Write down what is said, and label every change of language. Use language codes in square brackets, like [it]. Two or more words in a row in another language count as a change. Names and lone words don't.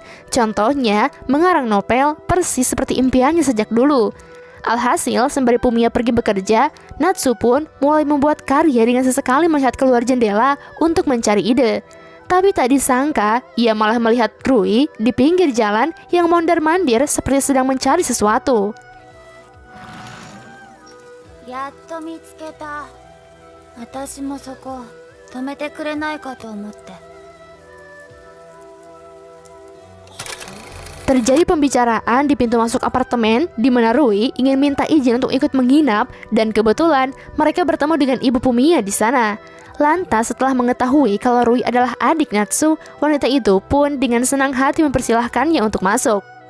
[id] Contohnya, mengarang novel persis seperti impiannya sejak dulu. Alhasil, sembari Pumiya pergi bekerja, Natsu pun mulai membuat karya dengan sesekali melihat keluar jendela untuk mencari ide. Tapi tak disangka, ia malah melihat Rui di pinggir jalan yang mondar-mandir seperti sedang mencari sesuatu. [ja] やっと見つけた. 私もそこ泊めてくれないかと思って. [id] Terjadi pembicaraan di pintu masuk apartemen di mana Rui ingin minta izin untuk ikut menginap, dan kebetulan mereka bertemu dengan ibu Pumiya di sana. Lantas setelah mengetahui kalau Rui adalah adik Natsu, wanita itu pun dengan senang hati mempersilahkannya untuk masuk.